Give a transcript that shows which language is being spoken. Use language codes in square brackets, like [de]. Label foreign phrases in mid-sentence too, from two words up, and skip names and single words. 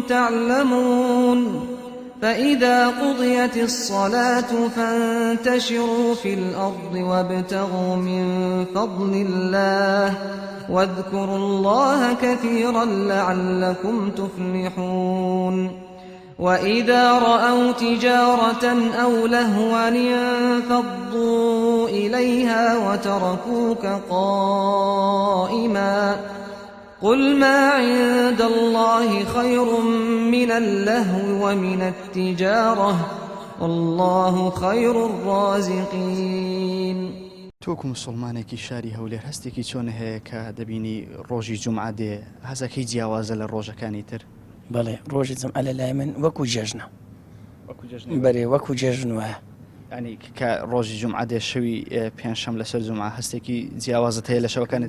[ar] تعلمون فإذا قضيت الصلاة فانتشروا في الأرض وابتغوا من فضل الله واذكروا الله كثيرا لعلكم تفلحون وإذا رأوا تجارة أو لهوا انفضوا إليها وتركوك قائما قل ما عند الله خير من اللهو ومن التجارة والله خير الرازقين [ckb] تۆکو مسلمانێکی شاری هەولێر هەستێکی چۆن هەیە کە دەبینی ڕۆژی جومعە دێ هەزەکەی جیاوازە لە ڕۆژەکانی تر بەڵێ ڕۆژی جمعە لە لای من وەکو جێژنە بەرێ وەکو جێژن وایە ینی کە ڕۆژی جومعە دێ شەوی پێنجشەم لەسەر جومعە هەستێکی جیاوازت هەیە لە شەوەکانت